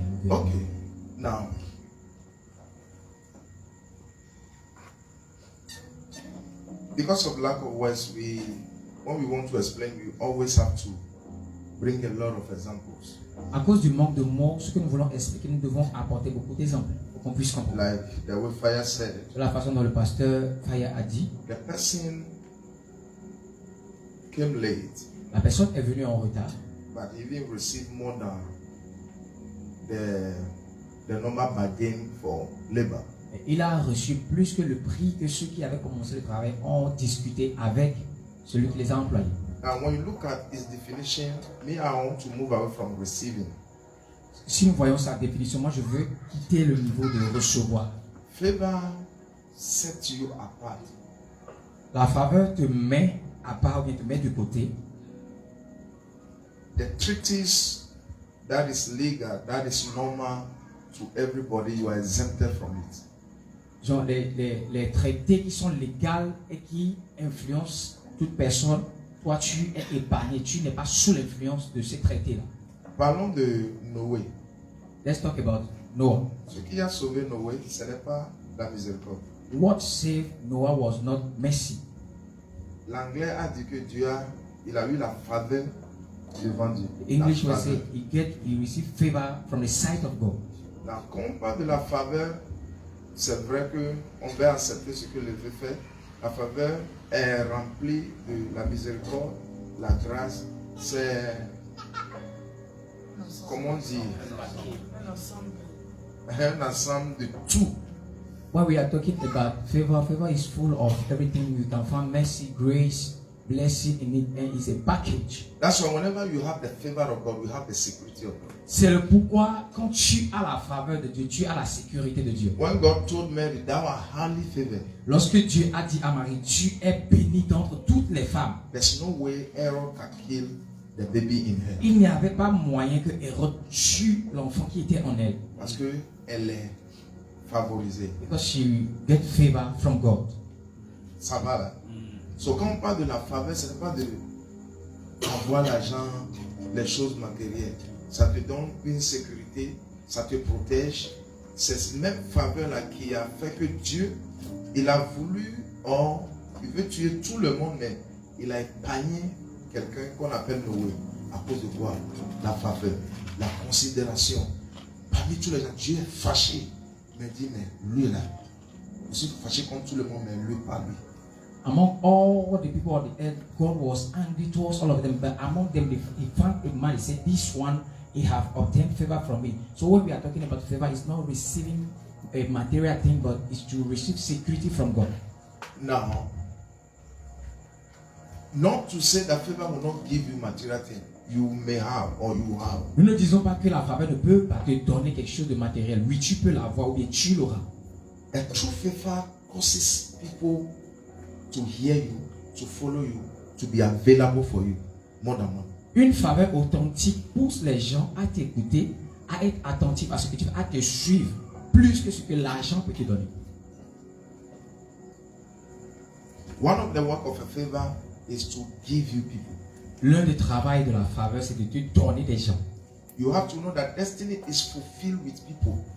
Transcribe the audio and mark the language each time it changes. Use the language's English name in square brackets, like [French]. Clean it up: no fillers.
[English] Okay, now because of lack of words, when we want to explain, we always have to bring a lot of examples. [French] À cause du manque de mots, ce que nous voulons expliquer, nous devons apporter beaucoup d'exemples pour qu'on puisse comprendre. [English] Like the way Fire said, [French] De la façon dont le pasteur Faya a dit, [English] the person came late, [French] la personne est venue en retard, [English] but he even received more than the normal bargain for labor. [French] il a reçu plus que le prix que ceux qui avaient commencé le travail ont discuté avec celui qui les a employés. [English] And when you look at his definition, me, I want to move away from receiving. [French] Si nous voyons sa définition, moi je veux quitter le niveau de recevoir. [English] Favor sets you apart. [French] La faveur te met à part ou bien te met de côté. [English] The treaties that is legal, that is normal to everybody, you are exempted from it. [French] Genre les traités qui sont légaux et qui influencent toute personne, toi tu es épargné, tu n'es pas sous l'influence de ces traités-là. Parlons de Noé. [English] Let's talk about Noah. [French] Ce qui a sauvé Noé, ce n'est pas la miséricorde. [English] What saved Noah was not mercy. [French] L'anglais a dit que il a eu la faveur devant Dieu. [English] The English will say he received favor from the sight of God. [French] Donc, quand on parle de la faveur, c'est vrai qu'on va accepter ce que le Dieu fait. La faveur est remplie de la miséricorde, la grâce. C'est, comment dire, un ensemble de tout. [English] When we are talking about favor, favor is full of everything. You can find mercy, grace, blessing in it, and it's a package. That's why whenever you have the favor of God, you have the security of God. [French] C'est le pourquoi quand tu as la faveur de Dieu, tu as la sécurité de Dieu. [English] When God told Mary, thou art highly favored. [French] Lorsque Dieu a dit à Marie, tu es bénie d'entre toutes les femmes. [English] There's no way Aaron can kill the baby in her. [French] Il n'y avait pas moyen que Hérode tue l'enfant qui était en elle. Parce que elle est favorisée. [English] Because she get favor from God. [French] Ça va là. So quand on parle de la faveur, ce n'est pas de avoir l'argent, les choses matérielles. Ça te donne une sécurité, ça te protège. C'est cette même faveur-là qui a fait que Dieu, il a voulu, il veut tuer tout le monde, mais il a épargné quelqu'un qu'on appelle Noé. À cause de quoi? La faveur, la considération. Parmi tous les gens, Dieu est fâché. Il me dit, mais lui là, je suis fâché contre tout le monde, mais lui, pas lui. [English] Among all the people of the earth, God was angry towards all of them. But among them, he found a man. He said, this one, he have obtained favor from me. So when we are talking about favor, it's not receiving a material thing, but it's to receive security from God. Now, not to say that favor will not give you material thing. You may have or you have. [French] Nous ne disons pas que la faveur ne peut pas te donner quelque chose de matériel. Oui, tu peux l'avoir ou bien tu l'auras. [English] A true favor causes people to hear you, to follow you, to be available for you more than one. [French] Une faveur authentique pousse les gens à t'écouter, à être attentifs à ce que tu fais, à te suivre plus que ce que l'argent peut te donner. [English] One of the work of a favor is to give you people. [French] L'un des travaux de la faveur, c'est de te donner des gens. [English] You have to know that destiny is fulfilled with people.